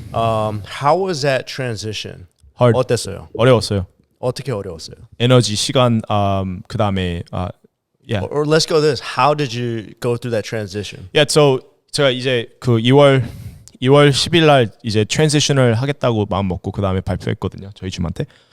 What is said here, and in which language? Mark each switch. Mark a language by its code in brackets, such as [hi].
[en] How was that transition? Hard. [ko] 어땠어요? 어려웠어요. 어떻게 어려웠어요? 에너지, 시간, 그 다음에 yeah. [en] Or let's go this. How did you go through that transition? [ko] Yeah, so 제가 이제 그 2월 10일 날 이제 트랜지션을 하겠다고 마음 먹고 그 다음에 발표했거든요. 저희 팀한테.